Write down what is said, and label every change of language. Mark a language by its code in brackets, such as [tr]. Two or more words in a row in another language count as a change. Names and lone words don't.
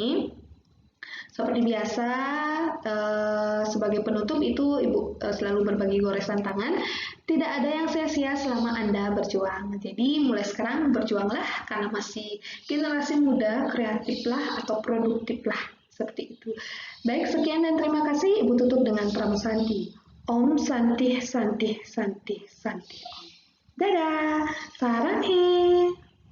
[id] Seperti biasa, sebagai penutup itu Ibu selalu berbagi goresan tangan. Tidak ada yang sia-sia selama Anda berjuang. Jadi mulai sekarang berjuanglah karena masih generasi muda, kreatiflah atau produktiflah. Seperti itu. Baik, sekian dan terima kasih. Ibu tutup dengan Pram Santi. [sa] Om Santi Santi Santi Santi Om. [id] Dadah, sarang